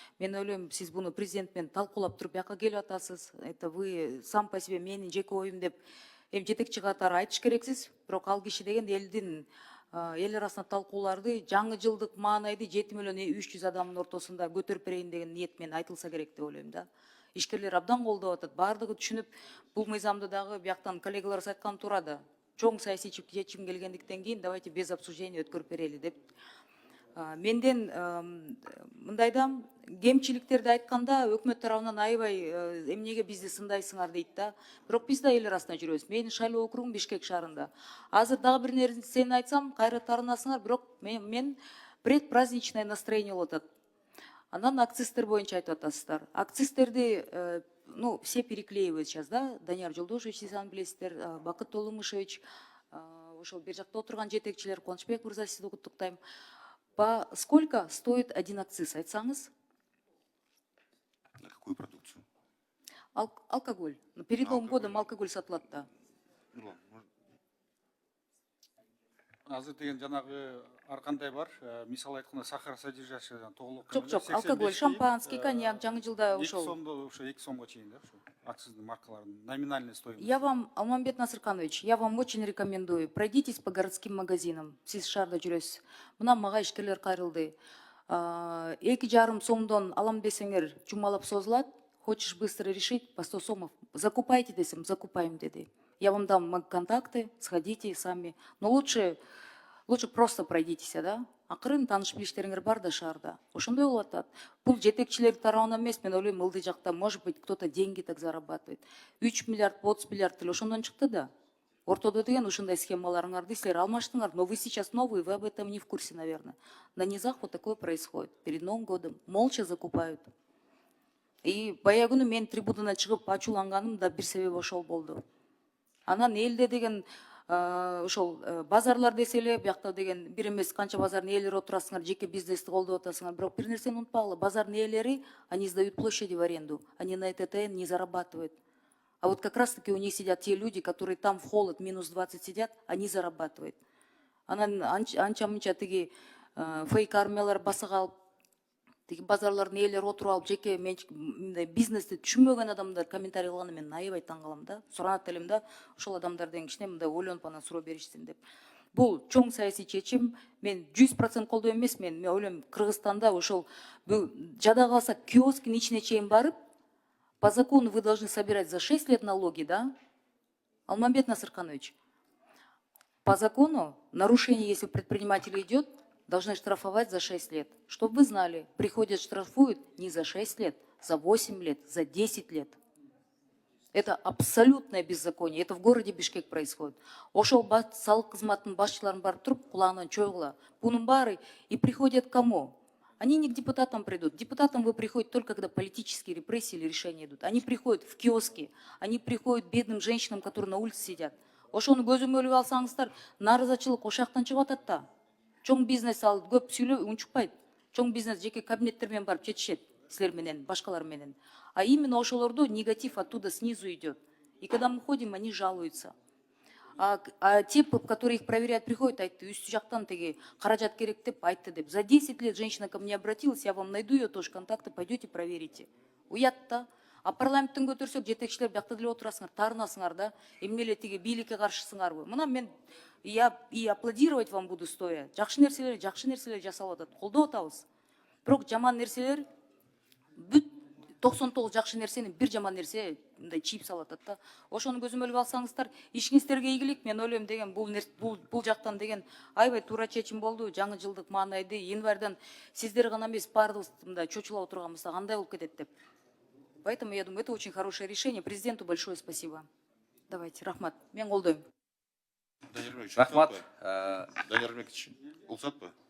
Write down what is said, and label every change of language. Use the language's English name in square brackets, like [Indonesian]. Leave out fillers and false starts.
[Kyrgyz] Мен ойлойм, сиз буну президент менен талкуулап туруп бияка келип атасыз. [Russian] Это вы сам по себе [Kyrgyz] менин жеке оюм деп эми жетекчи катары айтыш керексиз. Бирок ал киши деген элдин эл арасында талкууларды жаңы жылдык маанайды 7 миллион 300 адамдын ортосунда көтөрүп берейин деген ниет менен айтылса керек деп ойлойм да. Ишкерлер абдан колдоп атат. Бардыгы түшүнүп, бул мыйзамды дагы бияктан коллегаларыбыз айткан туура да. Чоң саясий чечим келгендиктен кийин [Russian] давайте без обсуждения [Kyrgyz] өткөрүп берели деп. Менден мындай да, кемчиликтерди айтканда өкмөт тарабынан аябай эмнеге бизди сындайсыңар дейт да. Бирок биз да эл арасында жүрөбүз. Менин шайлоо округум Бишкек шаарында. Азыр дагы бир нерсени айтсам, кайра таарынасыңар, бирок мен [Russian] предпраздничное настроение [Kyrgyz] болуп атат. Анан акцизтер боюнча айтып атасыздар. [Russian] Акцизтерди, ну, все переклеивают сейчас, да? [Kyrgyz] Данияр Жолдошевич, сиз аны билесиздер, Бакыт Толумушевич, ошол бер жакта отурган жетекчилер, Кубанычбек мырза, сизди куттуктайм. [Russian] По сколько стоит один акциз, [Kyrgyz] айтсаңыз? [Russian] На какую продукцию? [Kyrgyz] Алкоголь. [Russian] Перед Новым годом [Kyrgyz] алкоголь сатылат да. Азыр деген жанагы ар кандай бар, мисалы айтканда сахар содержащий толук. Жок, алкоголь, шампанский, коньяк, жаңы жылда ошол. 2 сомдо ошо 2 сомго чейин да, ошо акциздин маркаларынын номинальный стоимость. [Russian] Я вам, Алмамбет Насырканович, я вам очень рекомендую. Пройдитесь по городским магазинам. [Kyrgyz] Сиз шаарда жүрөсүз. Мына мага ишкерлер кайрылды. 2,5 сомдон алам десеңер жумалап созулат. [Russian] Хочешь быстро решить, по 100 сомов. Закупайте десем, закупаем деди. Я вам дам контакты, сходите сами. Но лучше просто пройдитесь, да? [Kyrgyz] Акырын тааныш билиштериңер бар да шаарда. Ошондой болуп атат. Бул жетекчилер тарабынан эмес, мен ойлойм, ылдый жакта, [Russian] может быть, кто-то деньги так зарабатывает. [Kyrgyz] 3 миллиард, 30 миллиард деле ошондон чыкты да. Ортодо деген ушундай схемаларыңарды силер алмаштыңар, [Russian] но вы сейчас новые, вы об этом не в курсе, наверное. На низах вот такое происходит. Перед Новым годом молча закупают. [Kyrgyz] И баягы мен трибунадан чыгып ачууланганым да бир себеби ошол болду. Анан элде деген ошол базарлар десе эле, биякта деген бир эмес канча базардын ээлери отурасыңар, жеке бизнести колдоп атасыңар. Бирок бир нерсени унутпагыла, базардын ээлери, [Russian] они сдают площади в аренду, они на ЭТТН не зарабатывают. А вот как раз-таки у них сидят те люди, которые там в холод минус 20 сидят, они зарабатывают. [Kyrgyz] Анан анча-мынча тиги фейк армиялар басып алып, тиги базарлардын ээлери отуруп алып, жеке бизнести түшүнбөгөн адамдар комментарий кылганы мен аябай таң калам да. Суранат элем да, ошол адамдардын кичине мындай ойлонуп анан суроо беришсин деп. Бул чоң саясий чечим. Мен 100% колдоо эмес, мен ойлойм, Кыргызстанда ошол жада калса киоскин ичине чейин барып, [Russian] по закону вы должны собирать за 6 лет налоги, да? Алмамбет Насырканович, по закону нарушение, если предприниматель идет, должны штрафовать за 6 лет. Чтобы вы знали, приходят, штрафуют не за 6 лет, за 8 лет, за 10 лет. Это абсолютное беззаконие. Это в городе Бишкек происходит. [Kyrgyz] Ошол салык кызматтын башчыларын барып туруп, кулагынан чойгула. [Russian] Бунун баары и приходят к кому? Они не к депутатам придут. Депутатам вы приходите только, когда политические репрессии или решения идут. Они приходят в киоски, они приходят к бедным женщинам, которые на улице сидят. [Kyrgyz] Ошону көзөмөл өлүп алсаңыздар, нааразычылык ошактан чыгып атат да. Чоң бизнес ал көп сүйлөп унчукпайт. Чоң бизнес жеке кабинеттер менен барып чечишет, силер менен, башкалар менен. [Russian] А именно ошолордо негатив оттуда снизу идет. И когда мы ходим, они жалуются. А те, которые их проверяют, приходят, [Kyrgyz] айтты, үстү жактан теги каражат керек деп айтты деп. [Russian] За 10 лет женщина ко мне обратилась, я вам найду ее тоже контакты, пойдете проверите. [Kyrgyz] Уят да. А парламенттен көтөрсөк, жетекчилер биякта деле отурасыңар, таарынасыңар да. Эмне эле тиги бийликке каршысыңарбы? Мына мен [Russian] я и аплодировать вам буду стоя. [Kyrgyz] Жакшы нерселер жасалып атат, колдоп атабыз. Бирок жаман нерселер бүт 99 жакшы нерсени бир жаман нерсе мындай чийип салып атат да. Ошону көзөмөлгө алсаңыздар, ишиңиздерге ийгилик. Мен ойлойм деген бул жактан деген аябай туура чечим болду. Жаңы жылдык маанайды январдан сиздер гана эмес, баардыгыбыз мындай чочулап отурганыбызда кандай болуп кетет деп. [Russian] Поэтому я думаю, это очень хорошее решение. Президенту большое спасибо. [Kyrgyz] Давайте, рахмат. Мен колдойм. Данияр Ермекович, Рахмат. Данияр Ермекович, улсат па?